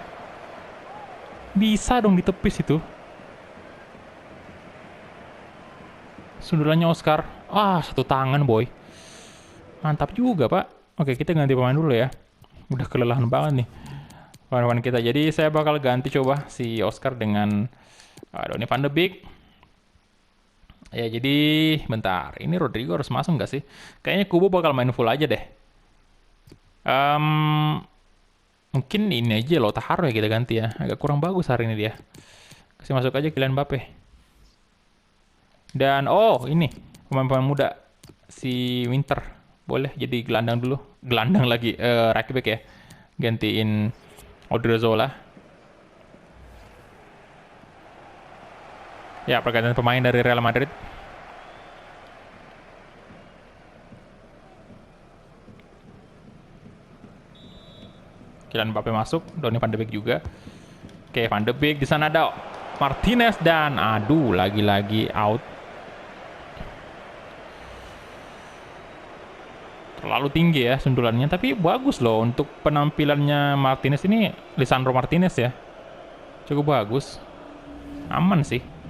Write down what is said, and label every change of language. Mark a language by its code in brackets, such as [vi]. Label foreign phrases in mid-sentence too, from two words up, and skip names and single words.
[id] Bisa dong ditepis itu. Sundulannya Oscar. Ah, satu tangan boy. Mantap juga, Pak. Oke, kita ganti pemain dulu ya. Udah kelelahan banget nih kawan-kawan kita. Jadi saya bakal ganti coba si Oscar dengan Donny van de Beek. Ya, jadi bentar. Ini Rodrigo harus masuk nggak sih? Kayaknya Kubo bakal main full aja deh. Mungkin ini aja Lautaro ya kita ganti ya. Agak kurang bagus hari ini dia. Kasih masuk aja Kylian Mbappe. Dan oh ini pemain-pemain muda si Winter boleh jadi gelandang dulu. Gelandang lagi [en] right back [id] ya. Gantiin Odriozola. Ya, pergantian pemain dari Real Madrid. Kylian Mbappe masuk, Donny van de Beek juga. Oke, van de Beek di sana ada Martinez dan aduh lagi-lagi out. Terlalu tinggi ya sundulannya, tapi bagus loh untuk penampilannya Martinez ini. Lisandro Martinez ya, cukup bagus, aman sih.